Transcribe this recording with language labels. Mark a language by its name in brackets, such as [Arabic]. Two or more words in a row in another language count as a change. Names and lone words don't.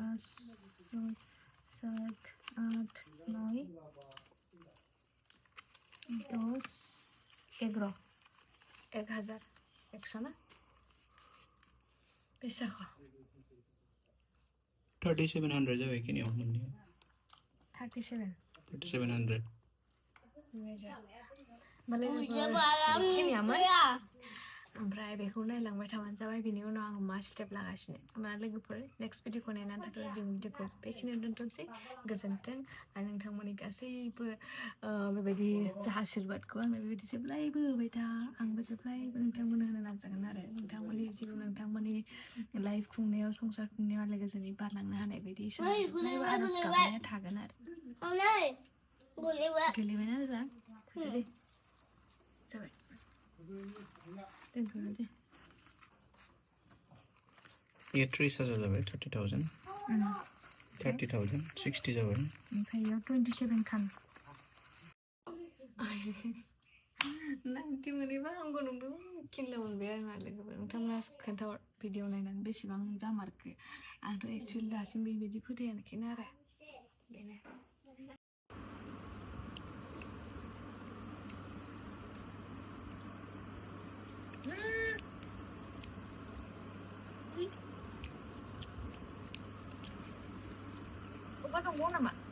[Hindi] थर्टी 700 जावे कि नहीं हमने 3700 मुझे बाला मिला [Bodo] ओमफ्राय बेखौ नायलांबाय थाबानो जाबाय बिनि उनाव आं मा स्टेप लागासिनो होमबा लोगोफोर नेक्स्ट भिडिअखौ नायनानै थाथ'दो दिनैनि भिडिअखौ बेखिनियाव दोनथ'नोसै गोजोन्थों आरो नोंथांमोननि गासैबो बेबायदि आशिर्बादखौ आंनो बेबायदि जेब्लायबो होबाय था आंबो जेब्लायबो नोंथांमोननो होनो नाजागोन आरो नोंथांमोननि जिउ नोंथांमोननि लाइफ खुंनायाव संसार खुंनायाव आलो गोजोनै बारलांनो हानाय बायदि जेब्लायबो आरज गाबनाया थागोन आरो गोलैबायना जा दे जाबाय [Hindi] ये 30,000 जावे 30,000 30,000 60 जावे [Bodo] ओमफ्राय इयाव 27 खान नाइनटि मोनैबा हामगौ नंदों किनला मोनबाय आरो मा लोगोफोर नोंथांमोना खोन्थाहर भिडिअ नायनानै बेसेबां जामारखो आंथ' एक्सुवेलि दासिम बेबायदि फोथायाखैनो आरो बेनो Opa donggo nama?